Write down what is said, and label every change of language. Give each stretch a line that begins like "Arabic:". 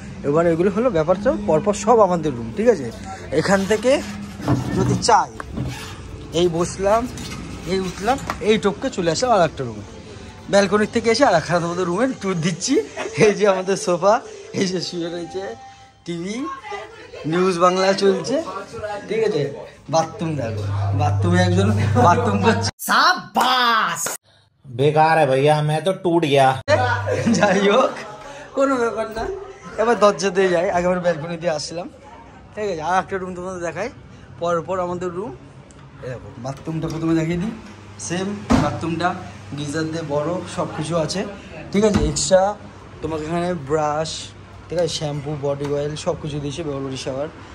Bangla: এবার এগুলো হলো ব্যাপারটা পরপর সব আমাদের রুম, ঠিক আছে। এখান থেকে যদি চাই এই বসলাম, এই উঠলাম, এই টপকে চলে আসলাম আর একটা রুমে। ব্যালকনির থেকে এসে আর একটা আমাদের রুমের ট্যুর দিচ্ছি। এই যে আমাদের সোফা, এই যে শুয়ে রয়েছে টিভি, নিউজ বাংলা চলছে, ঠিক আছে। বাথরুম দেখো, বাথরুমে একজন বাথরুম করছে, সাবাস বেকার ভাইয়া,
Hindi: मैं तो टूट गया।
Bangla: যাই হোক কোনো ব্যাপার না। এবার দরজা দিয়ে যাই, আগে আমরা ব্যালকনি দিয়ে আসছিলাম, ঠিক আছে। আর একটা রুম তোমাদের দেখাই, পরপর আমাদের রুম। এরকম বাথরুমটা প্রথমে দেখিয়ে দিই, সেম বাথরুমটা গিজার দিয়ে বড়, সব কিছু আছে, ঠিক আছে। এক্সট্রা তোমাকে এখানে ব্রাশ, ঠিক আছে, শ্যাম্পু, বডি অয়েল সব কিছু দিয়েছে, বেঙ্গলি শাওয়ার।